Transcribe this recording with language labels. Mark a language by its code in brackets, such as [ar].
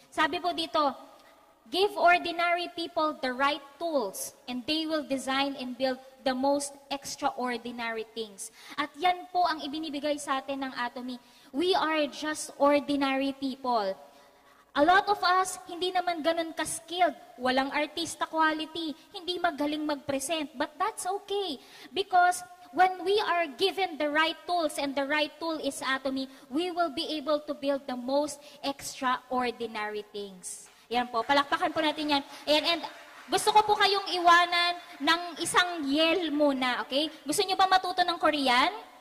[tl] Sabi po dito, [en] give ordinary people the right tools and they will design and build the most extraordinary things. [tl] At yan po ang ibinibigay sa atin ng Atomy. [en] We are just ordinary people. A lot of us, [tl] hindi naman ganun ka-skilled. Walang artista quality. Hindi magaling mag-present. [en] But that's okay. Because when we are given the right tools and the right tool is Atomy, we will be able to build the most extraordinary things. [tl] Yan po. Palakpakan po natin yan. And gusto ko po kayong iwanan ng isang yell muna. Okay? Gusto nyo ba matuto ng Korean?